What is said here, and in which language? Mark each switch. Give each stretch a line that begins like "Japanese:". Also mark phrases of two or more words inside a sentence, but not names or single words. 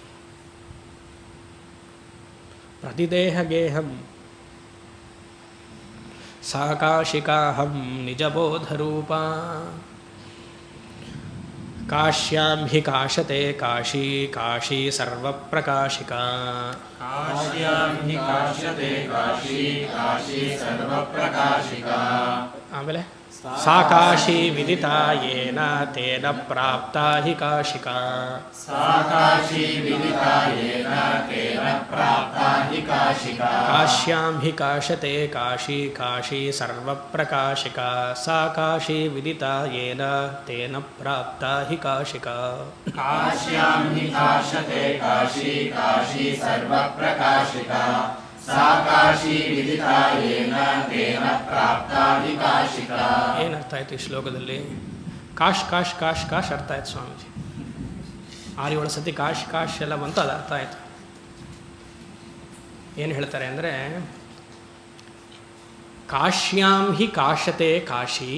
Sanskrit: ಪ್ರತಿದೇಹಗೇಹಂ ಸಾಕಾಶಿಕಾಹಂ ನಿಜಬೋಧರೂಪ ಕಾಶ್ಯಾಂ ಹಿ ಕಾಶತೆ ಕಾಶಿ ಕಾಶಿ ಸರ್ವಪ್ರಕಾಶಿಕಾ. ಕಾಶ್ಯಾಂ ಹಿ ಕಾಶ್ಯತೆ ಕಾಶಿ ಕಾಶಿ ಸರ್ವಪ್ರಕಾಶಿಕಾ. ಆಮೇಲೆ ಸಾ ಕಾಶಿ ವಿದಿತಾ ಯೇನ ತೇನ ಪ್ರಾಪ್ತಾ ಹಿ ಕಾಶಿಕಾ. ಸಾ ಕಾಶಿ ವಿದಿತಾ ಯೇನ ತೇನ ಪ್ರಾಪ್ತಾ ಹಿ ಕಾಶಿಕಾ. ಕಾಶ್ಯಾಂ ಹಿ ಕಾಶತೆ ಕಾಶಿ ಕಾಶಿ ಸರ್ವಪ್ರಕಾಶಿಕಾ. ಸಾ ಕಾಶಿ ವಿದಿತಾ ಯೇನ ತೇನ ಪ್ರಾಪ್ತಾ ಹಿ ಕಾಶಿಕಾ. ಕಾಶ್ಯಾಂ ಹಿ ಕಾಶ್ಯತೆ ಕಾಶಿ ಕಾಶಿ ಸರ್ವಪ್ರಕಾಶಿಕಾ. ಸಾ ಕಾಶಿ ವಿದಿತಾ ಯೇನ ತೇನ ಪ್ರಾಪ್ತಾ ಹಿ ಕಾಶಿಕಾ.
Kannada: ಏನು ಅರ್ಥ ಆಯಿತು ಈ ಶ್ಲೋಕದಲ್ಲಿ? ಕಾಶ್ ಕಾಶ್ ಕಾಶ್ ಕಾಶ್ ಅರ್ಥ ಆಯ್ತು ಸ್ವಾಮೀಜಿ. 6-7 ಸತಿ ಕಾಶ್ ಕಾಶ್ ಎಲ್ಲ ಬಂತು, ಅದು ಅರ್ಥ ಆಯಿತು. ಏನು ಹೇಳ್ತಾರೆ ಅಂದರೆ,
Sanskrit: ಕಾಶ್ಯಾಂ ಹಿ ಕಾಶತೆ ಕಾಶಿ.